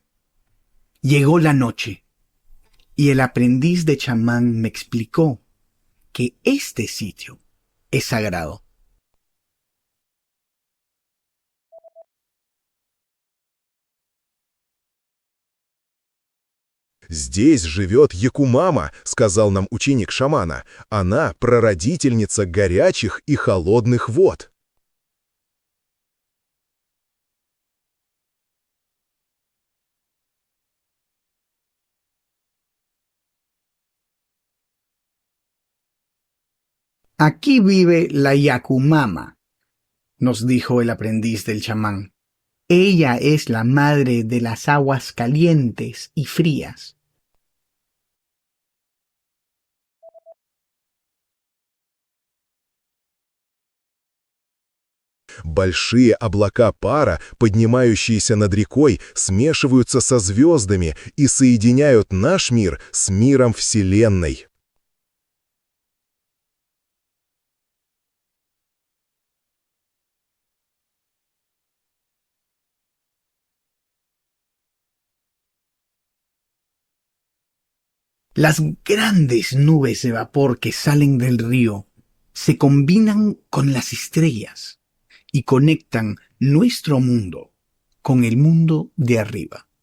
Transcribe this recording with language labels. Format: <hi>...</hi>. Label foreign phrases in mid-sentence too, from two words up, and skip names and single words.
<es>Llegó la noche y el aprendiz de chamán me explicó que este sitio es sagrado.</es> <ru>«Здесь живет Якумама», — сказал нам ученик шамана. «Она прародительница горячих и холодных вод».</ru> <es>Aquí vive la Yakumama, nos dijo el aprendiz del chamán. Ella es la madre de las aguas calientes y frías.</es> <ru>Большие облака пара, поднимающиеся над рекой, смешиваются со звездами и соединяют наш мир с миром Вселенной.</ru> <es>Las grandes nubes de vapor que salen del río se combinan con las estrellas y conectan nuestro mundo con el mundo de arriba.</es>